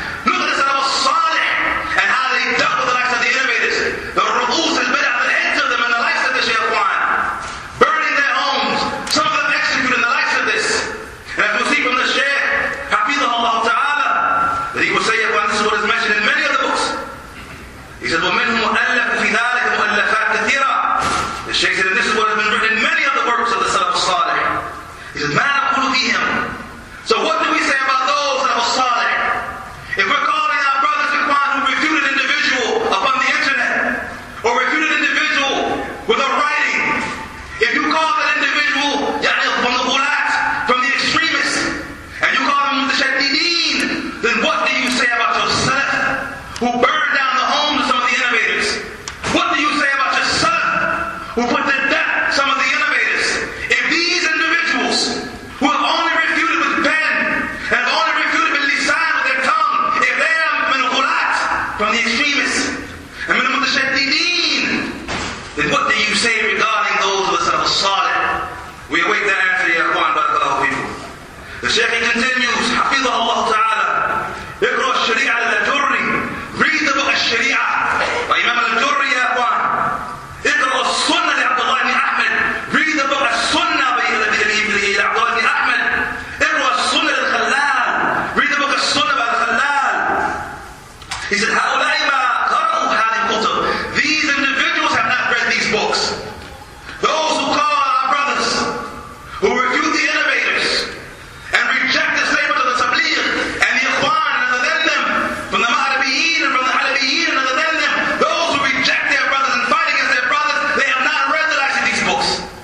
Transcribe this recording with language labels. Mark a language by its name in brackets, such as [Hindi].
[English] Look at the Salaf Salih and how they dealt with the likes of the innovators. The ru'us has been at the heads of them and the likes of the Shaykhwan, burning their homes. Some of them executed the likes of this. And as we see from the Shaykh, Hafidhahullah Ta'ala, that he will say, this is what is mentioned in many of the books. He said, [Arabic] وَمِنْهُمْ مُؤَلَّفٌ فِي ذَلِكَ مُؤَلَّفَاتٍ كَثِيرَةٍ. [English] The Shaykh said, and this is what has been written in many of the works of the Salaf Salih. He says, [Arabic] مَا نَقُولُ فِيهِمْ. [English] So what do we say about those Salaf Salih? If we're calling our brothers ikhwan who refute an individual upon the internet, or refute an individual with a writing, if you call that individual from the ghulat, from the extremists, and you call them the shaddideen, then what do you say about your Salaf who burned down the homes of some of the innovators? What do you say about your Salaf who put to death some of the innovators? If these individuals who have only refuted with pen and have only refuted with lisan, with their tongue, if they are min ghulat, from the extremists, and min mutashaddideen, then what do you say regarding those of the Salaf Salih? We await that answer, ya ikhwan, barakallahu fikum. The Shaykh continues, Hafidhahullah Ta'ala, [Arabic] اقرأ الشريعة للجري. [English] Read the book الشريعة by Imam al-Jurri, ya ikhwan. [Arabic] اقرأ السنة لعبد الله بن أحمد. [English] Read the book [Arabic] السنة لعبد الله بن أحمد. اقرأ السنة للخلال. [English] Read the book السنة by الخلال. He said, [Arabic] هؤلاء ما قرأوا هذه الكتب. [English] These individuals have not read these books. Those who call our brothers, who refute the innovators, and reject the statement of the Tabligh, and the Ikhwan, and other than them, from the Mahrabiyin and from the Halabiyin, and other than them, those who reject their brothers and fight against their brothers, they have not read the likes of these books.